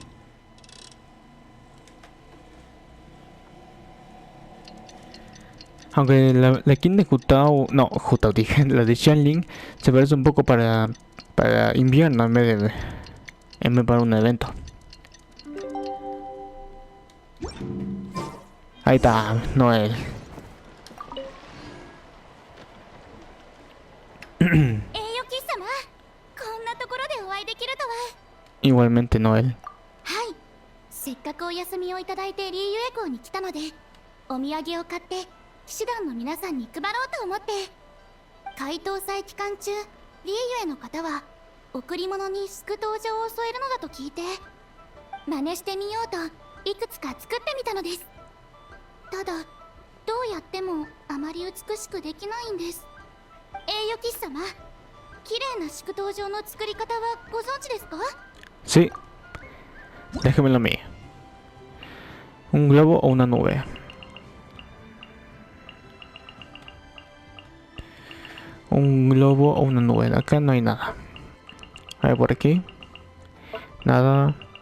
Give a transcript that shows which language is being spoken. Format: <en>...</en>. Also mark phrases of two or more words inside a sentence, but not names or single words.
<es>Aunque la skin de Jutao, no, Jutao dije, la de Xianling se parece un poco para invierno en vez de para un evento. Ahí está, Noel. Igualmente, Noel.</es> <ja>せっかくお休みをいただいてリーユエ港に来たので、お土産を買って騎士団の皆さんに配ろうと思って。解凍祭期間中、リーユエの方は贈り物に祝祷状を添えるのだと聞いて、真似してみようといくつか作ってみたのです。ただどうやってもあまり美しくできないんです。栄誉騎士様、綺麗な祝祷状の作り方はご存知ですか？</ja> <es>Sí. Déjemelo a mí. ¿Un globo o una nube? Un globo o una nube. Acá no hay nada. A ver, por aquí. Nada.</es>